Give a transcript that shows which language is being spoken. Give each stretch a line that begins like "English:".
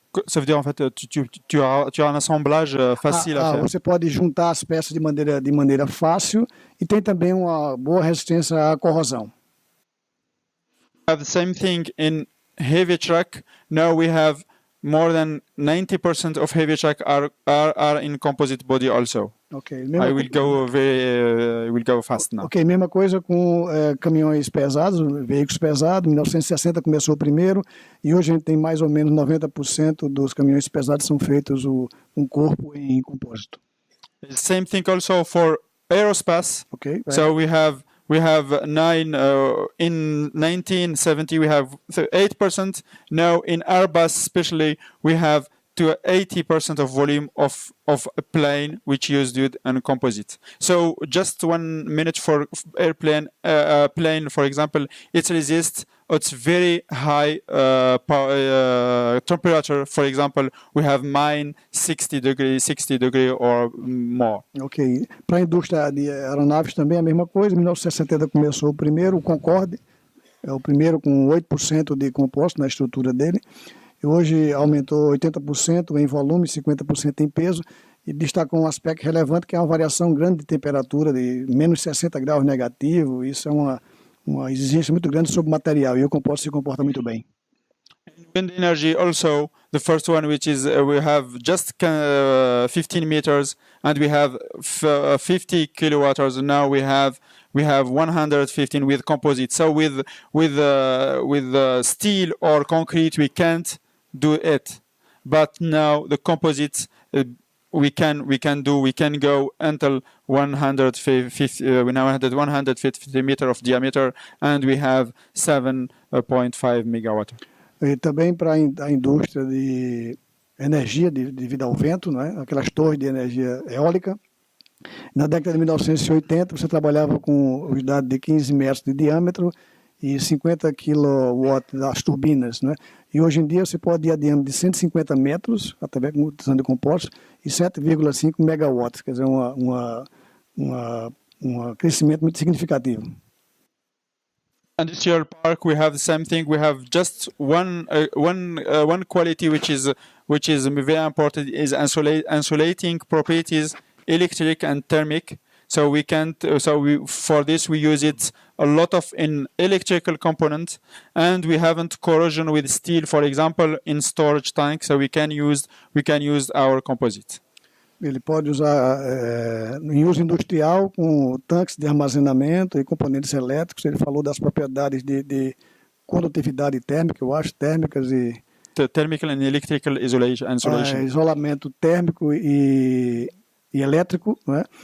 French: Ça veut dire, en fait, tu as un assemblage facile à faire.
Portuguese: Você pode juntar as peças de maneira fácil e tem também uma boa resistência à corrosão.
English: We have the same thing in heavy truck. Now we have more than 90% of heavy truck are in composite body also. Okay, I will go fast now.
Portuguese: Ok, mesma coisa com caminhões pesados, veículos pesados. Em 1960 começou o primeiro e hoje a gente tem mais ou menos 90% dos caminhões pesados são feitos um corpo em compósito.
English: Same thing also for aerospace. Okay, right. So we have in 1970 we have 8%. Now in Airbus especially we have to 80% of volume of a plane which used with a composite. So just 1 minute for airplane plane, for example, it resists it's very high temperature. For example, we have -60 degree or more. Ok.
Portuguese: Para a indústria de aeronaves também é a mesma coisa. Em 1970 começou o primeiro, o Concorde. É o primeiro com 8% de compósito na estrutura dele. E hoje aumentou 80% em volume, 50% em peso, e destacou um aspecto relevante que é uma variação grande de temperatura, de menos 60 graus negativo. Isso é uma exigência muito grande sobre o material, e o compósito se comporta muito bem.
English: Wind energy also, the first one, which is we have just 15 meters and we have 50 kilowatts. Now we have 115 with composite. So with steel or concrete we can't do it, but now the composites we can go until 150 we now had 150 meter of diameter and we have 7.5 megawatt.
Portuguese: E também para a indústria de energia devido ao vento, não é? Aquelas torres de energia eólica. Na década de 1980 você trabalhava com unidade de 15 metros de diâmetro e 50 kW das turbinas, né? E hoje em dia você pode ir a diâmetro de 150 metros, através de utilização de compostos, e 7,5 megawatts, quer dizer, um crescimento muito significativo.
English: Industrial park, we have the same thing. We have just one quality which is very important is insulating properties, electric and thermic. So for this we use it a lot of in electrical components, and we haven't corrosion with steel, for example, in storage tanks. So we can use our composite.
Portuguese: Ele pode usar em uso industrial com tanques de armazenamento e componentes elétricos. Ele falou das propriedades de condutividade térmica, eu acho, térmicas e
English: thermical and electrical isolation.
Portuguese: Isolamento térmico e elétrico, né?